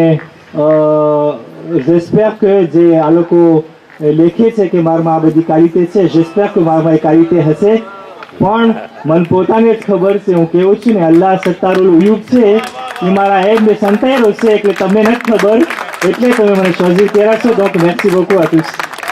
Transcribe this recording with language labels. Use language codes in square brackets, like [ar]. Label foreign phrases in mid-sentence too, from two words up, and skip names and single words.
[fr] j'espère que [gu] જે આ લોકો લેખે છે કે મારામાં આ બધી ક્વોલિટી છે j'espère que મારામાં એ ક્વોલિટી હશે પણ મને પોતાને જ ખબર છે હું કેવું છું ને અલ્લાહ [ar] ستار العيوب [gu] છે એ મારા હેડને સંતાયેલો છે એટલે તમને નથી ખબર એટલે તમે મને શોઝી કર્યા છો [fr] donc merci beaucoup à tous